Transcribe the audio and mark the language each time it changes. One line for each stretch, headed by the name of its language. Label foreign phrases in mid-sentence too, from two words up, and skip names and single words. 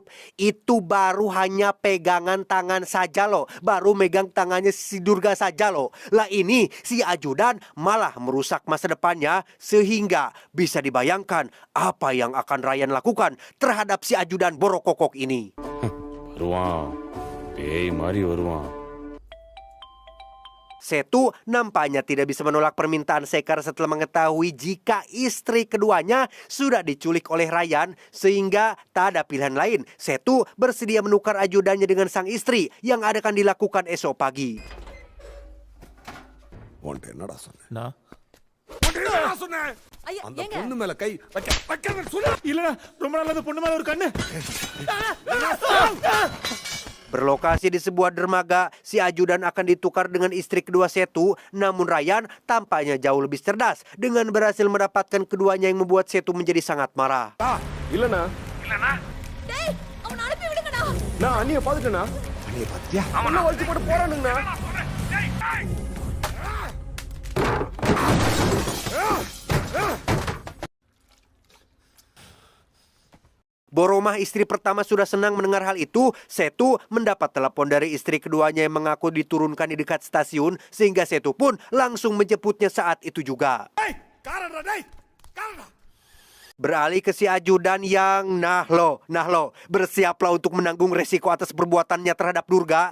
Indonesian: Itu baru hanya pegangan tangan saja loh, baru megang tangannya si Durga saja loh. Lah ini si ajudan malah merusak masa depannya, sehingga bisa dibayangkan apa yang akan Ryan lakukan terhadap si ajudan borokokok ini.
Tamil: வருவான், பேய் மாதிரி வருவான்.
Indonesian: Setu nampaknya tidak bisa menolak permintaan Sekar setelah mengetahui jika istri keduanya sudah diculik oleh Ryan, sehingga tak ada pilihan lain. Setu bersedia menukar ajudannya dengan sang istri yang akan dilakukan esok pagi.
Tamil: உன்கிட்ட என்னடா சொன்னேன்? நான் அந்த பொண்ணு மேல கை இல்லடா, ரொம்ப நாள் அந்த பொண்ணு மேல ஒரு கண்ணு.
Indonesian: Berlokasi di sebuah dermaga, si ajudan akan ditukar dengan istri kedua Setu. Namun Ryan tampaknya jauh lebih cerdas dengan berhasil mendapatkan keduanya yang membuat Setu menjadi sangat marah.
Tamil: இல்லனா டேய் அவன அனுப்பி விடுங்கடா. நான் அண்ணிய பாத்துட்டேனா? அண்ணிய பாத்தியா? அவன வளைச்சு போட்டு போறானுங்கண்ணா.
Indonesian: Boromah istri pertama sudah senang mendengar hal itu. Setu mendapat telepon dari istri keduanya yang mengaku diturunkan di dekat stasiun, sehingga Setu pun langsung menjemputnya saat itu juga. Beralih ke si ajudan yang nah lo, bersiaplah untuk menanggung resiko atas perbuatannya terhadap Durga.